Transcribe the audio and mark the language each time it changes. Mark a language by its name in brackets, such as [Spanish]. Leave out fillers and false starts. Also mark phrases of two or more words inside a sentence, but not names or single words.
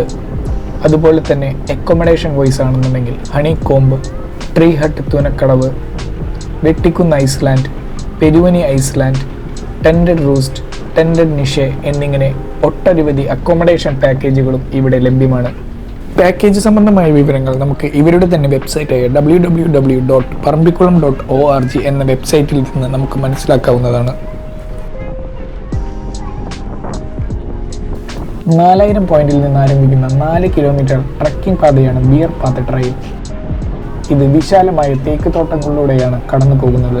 [Malayalam] അതുപോലെ തന്നെ [English] accommodation wise [Malayalam] ആണെന്നുണ്ടെങ്കിൽ ഹണി കോംബ്, ട്രീ ഹട്ട് തൂനക്കടവ്, വെട്ടിക്കുന്ന് ഐസ്ലാൻഡ്, പെരുവനി ഐസ്ലാൻഡ്, ടെൻഡഡ് റൂസ്റ്റ്, ടെൻഡഡ് നിഷെ എന്നിങ്ങനെ ഒട്ടനവധി [English] accommodation packages [Malayalam] ഇവിടെ ലഭ്യമാണ്. പാക്കേജ് സംബന്ധമായ വിവരങ്ങൾ നമുക്ക് ഇവരുടെ തന്നെ വെബ്സൈറ്റായ www.parambikulam.org എന്ന വെബ്സൈറ്റിൽ നിന്ന് നമുക്ക് മനസ്സിലാക്കാവുന്നതാണ്. 4000 പോയിന്റിൽ നിന്ന് ആരംഭിക്കുന്ന 4 കിലോമീറ്റർ ട്രക്കിംഗ് പാതയാണ് ബിയർ പാത്ത് ട്രെയിൽ. ഇത് വിശാലമായ തേക്ക് തോട്ടങ്ങളിലൂടെയാണ് കടന്നു പോകുന്നത്.